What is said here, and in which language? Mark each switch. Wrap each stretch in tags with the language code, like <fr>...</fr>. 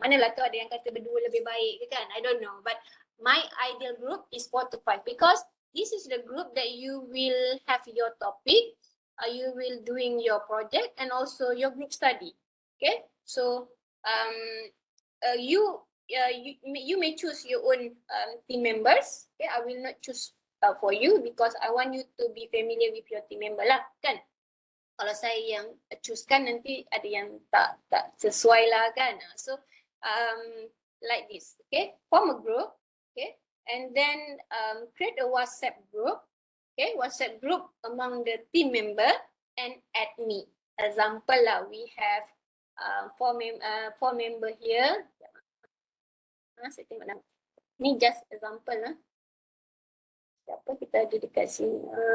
<ms>Manalah tu ada yang kata berdua lebih baik ke kan?</ms> <en>I don't know. But my ideal group is 4 to 5 because this is the group that you will have your topic, you will doing your project and also your group study. Okay, so you may choose your own team members. Okay, I will not choose for you because I want you to be familiar with your team member</en> <ms>lah, kan? Kalau saya yang choose kan nanti ada yang tak sesuai lah kan.</ms> <en>So like this, okay, form a group, okay. And then create a WhatsApp group, okay, WhatsApp group among the team member and add me. Example lah, we have 4 member here.</en> <ms>Saya tengok nama. Ni</ms> <en>just example</en> <ms>lah. Siapa kita ada dekat sini?</ms>